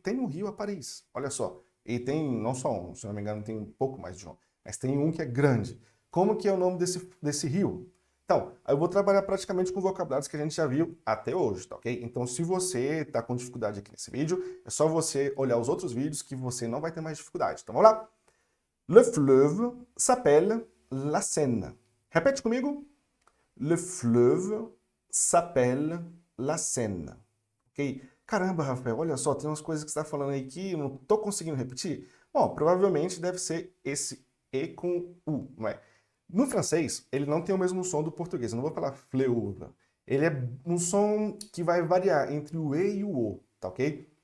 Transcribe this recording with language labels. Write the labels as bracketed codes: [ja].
[pt] Tem um rio a Paris. Olha só. E tem não só um, se não me engano, tem um pouco mais de um. Mas tem um que é grande. Como que é o nome desse rio? Então, eu vou trabalhar praticamente com vocabulários que a gente já viu até hoje, tá ok? Então, se você está com dificuldade aqui nesse vídeo, é só você olhar os outros vídeos que você não vai ter mais dificuldade. Então, vamos lá? [fr] Le fleuve s'appelle la Seine. [pt] Repete comigo. [fr] Le fleuve s'appelle la Seine. [pt] Ok? Caramba, Rafael, olha só, tem umas coisas que você está falando aí que eu não estou conseguindo repetir. Bom, provavelmente deve ser esse E com U, não é? No francês, ele não tem o mesmo som do português. Eu não vou falar fleuve. Ele é um som que vai variar entre o E e o O, tá ok?